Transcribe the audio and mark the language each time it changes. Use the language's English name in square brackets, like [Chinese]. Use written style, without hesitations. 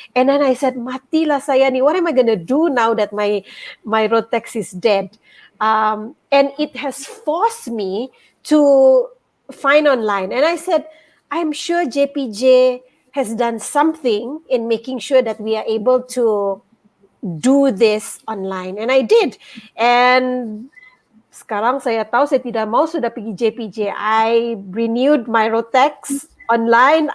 [English] And then I said, [Malay] matilah saya ni, [English] what am I going to do now that my road tax is dead? And it has forced me to find online. And I said, I'm sure JPJ has done something in making sure that we are able to do this online. And I did. [Malay] And sekarang saya tahu saya tidak mau sudah pergi JPJ. [English] I renewed my road tax online.